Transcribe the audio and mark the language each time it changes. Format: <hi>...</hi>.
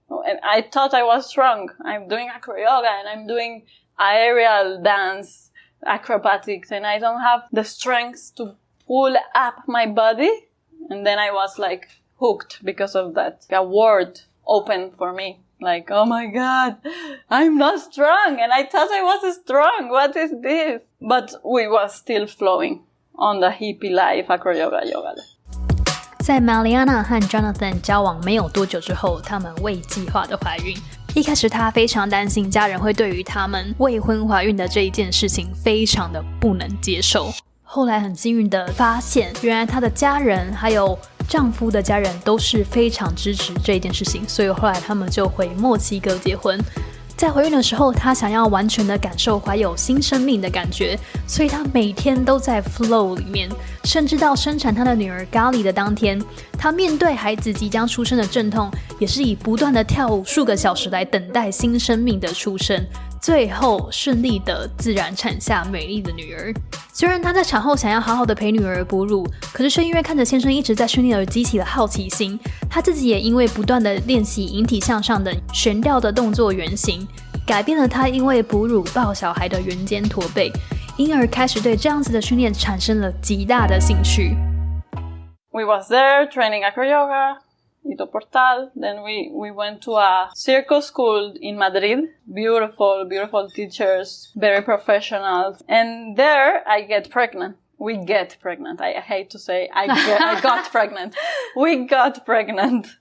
<en>And I thought I was strong. I'm doing acro yoga and I'm doing aerial dance, acrobatics, and I don't have the strength to pull up my body. And then I was like hooked because of that. A world opened for me. Like, oh my God, I'm not strong. And I thought I was strong. What is this? But we was still flowing on the hippie life, acro yoga.</en> <zh>在 Mariana 和 Jonathan 交往没有多久之后，他们未计划的怀孕。一开始他非常担心家人会对于他们未婚怀孕的这一件事情非常的不能接受。后来很幸运的发现，原来他的家人还有丈夫的家人都是非常支持这一件事情，所以后来他们就回墨西哥结婚。在怀孕的时候，她想要完全的感受怀有新生命的感觉，所以她每天都在 flow 里面，甚至到生产她的女儿咖喱的当天，她面对孩子即将出生的阵痛，也是以不断的跳舞数个小时来等待新生命的出生，最后顺利的自然产下美丽的女儿。虽然她在产后想要好好的陪女儿哺乳，可是却因为看着先生一直在训练而激起了好奇心，她自己也因为不断的练习引体向上的悬吊的动作原型，改变了她因为哺乳抱小孩的圆肩驼背，因而开始对这样子的训练产生了极大的兴趣。</zh> <en>We was there training acro yoga, Ido Portal. Then we went to a circus school in Madrid. Beautiful teachers, very professional. And there I get pregnant. We get pregnant. I hate to say I got pregnant. We got pregnant.</en>